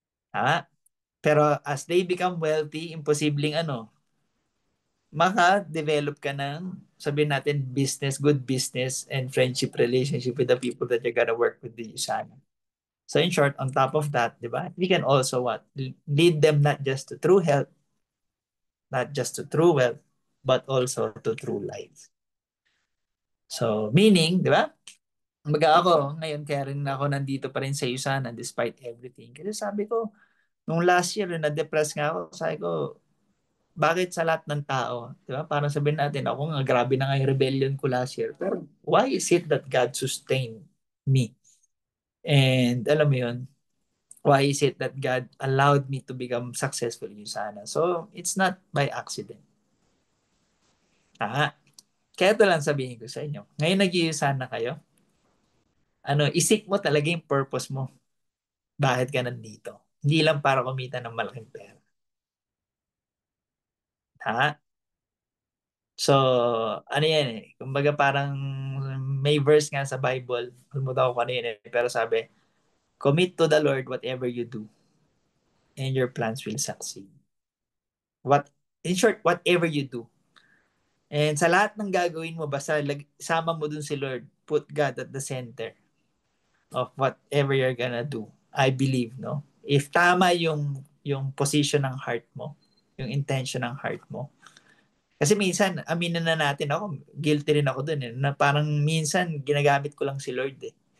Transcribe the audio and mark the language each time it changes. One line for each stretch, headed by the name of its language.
Filipino: Tama?
English: Pero as they become wealthy, imposibleng maka-develop ka ng,
Filipino: sabihin natin,
English: good business and friendship relationship with the people that you're gonna work with
Filipino: din sana.
English: So in short, on top of that,
Filipino: di ba,
English: we can also lead them not just to true health, not just to true wealth, but also to true life.
Filipino: So meaning, di ba, kumbaga ako, ngayon kaya rin ako nandito pa rin sa Usana
English: despite everything.
Filipino: Kasi sabi ko, nung last year, na-depress nga ako, sabi ko, bakit sa lahat ng tao? Di ba? Parang sabihin natin, ako nga, grabe na nga yung rebellion ko last year.
English: Pero why is it that God sustained me? And
Filipino: alam mo yun,
English: Why is it that God allowed me to become successful in USANA? So, it's not by accident.
Filipino: Kaya ito lang sabihin ko sa inyo. Ngayon nag-USANA kayo, isik mo talaga yung purpose mo. Bakit ka nandito? Hindi lang para kumita ng malaking pera. Ha? So, ano yan eh. Kumbaga parang may verse nga sa Bible. Kalimutan ko kanina eh. Pero sabi,
English: commit to the Lord whatever you do and your plans will succeed. In short, whatever you do.
Filipino: And sa lahat ng gagawin mo, basta sama mo dun si Lord.
English: Put God at the center of whatever you're gonna do. I believe,
Filipino: no? If tama yung position ng heart mo, yung intention ng heart mo. Kasi minsan, aminin na natin ako, guilty rin ako dun eh, na parang minsan ginagamit ko lang si Lord eh.